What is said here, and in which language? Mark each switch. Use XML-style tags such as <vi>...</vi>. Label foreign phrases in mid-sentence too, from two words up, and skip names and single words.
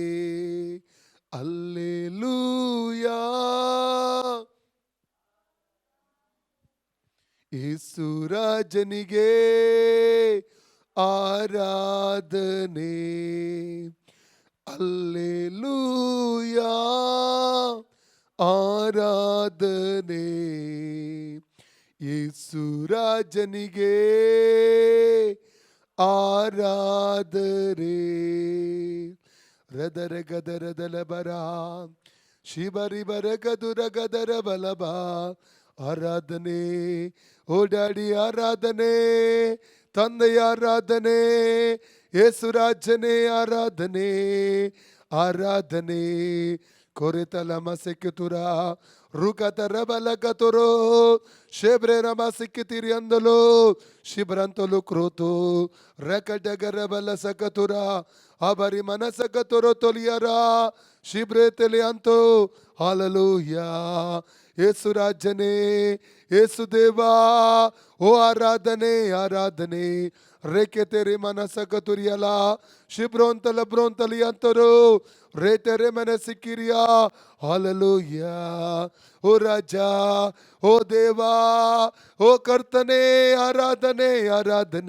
<kn>ಅಲ್ಲೆಲೂಯಾ ಯೇಸು ರಾಜನಿಗೆ ಆರಾಧನೆ. ಅಲ್ಲೆಲೂಯಾ ಆರಾಧನೆ. ಯೇಸು ರಾಜನಿಗೆ ಆರಾಧನೆ. ರದರ ಗದರದಲ ಬರ ಶಿಬರಿ ಬರ ಗದುರ ಗದರ ಬಲಬ ಆರಾಧನೆ, ಓ ಡ್ಯಾಡಿ ಆರಾಧನೆ, ತಂದೆಯ ಆರಾಧನೆ, ಯೇಸುರಾಜನೇ ಆರಾಧನೆ, ಆರಾಧನೆ. ಕೊರೆತಲ ಮಸೆಕ್ಕಿತುರ ರುಕತರ ಬಲಕತುರೋ ಶೆಬ್ರೆ ರಮ ಸಿಕ್ಕಿತಿರಿ ಅಂದಲು ಶಿಬ್ರಂತಲು ಕ್ರೋತು ರಕಡಗರ ಬಲ ಸಕತುರ ಅಬರಿ ಮನಸಕತುರೋ ತೊಲಿಯರ ಶಿಬ್ರೆ ತೆಲಿ ಅಂತು. ಹಾಲೆಲೂಯಾ. ಯೇಸು ರಾಜನೇ, ಯೇಸು ದೇವಾ, ಓ ಆರಾಧನೆ ಆರಾಧನೆ. ರೇಖೆ ತೆರೆ ಮನಸಕ ತುರಿಯಲ ಶಿಬ್ರೋಂತಲ ಬ್ರೋಂತಲಿ ಅಂತರು ರೇಟರೆ ಮನ ಸಿಕ್ಕಿರಿಯಾ. ಹಾಲೆಲೂಯಾ. ಓ ರಾಜ, ಓ ದೇವಾ, ಓ ಕರ್ತನೇ, ಆರಾಧನೆ ಆರಾಧನೆ.</kn>